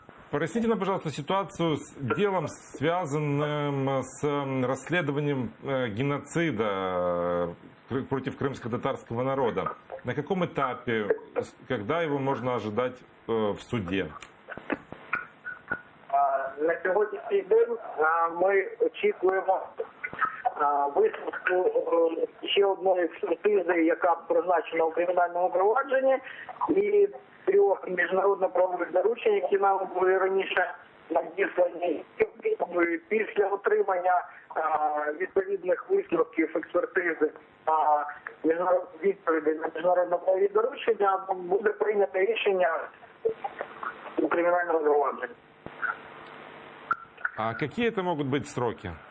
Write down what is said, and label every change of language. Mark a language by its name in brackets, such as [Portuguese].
[Russian] Поясните нам, пожалуйста, ситуацию с делом, связанным с расследованием геноцида против крымско-татарского народа. На каком этапе, когда его можно ожидать в суде? [Ukrainian] На сьогоднішній день ми очікуємо висновку ще одної експертизи, яка призначена у кримінальному провадженні, і 3 міжнародно-правових доручень, які нам були раніше надіслані. Після отримання відповідних висновків експертизи та відповідей на міжнародно-правові доручення буде прийнято рішення у кримінальному провадженні. [Russian] А какие это могут быть сроки?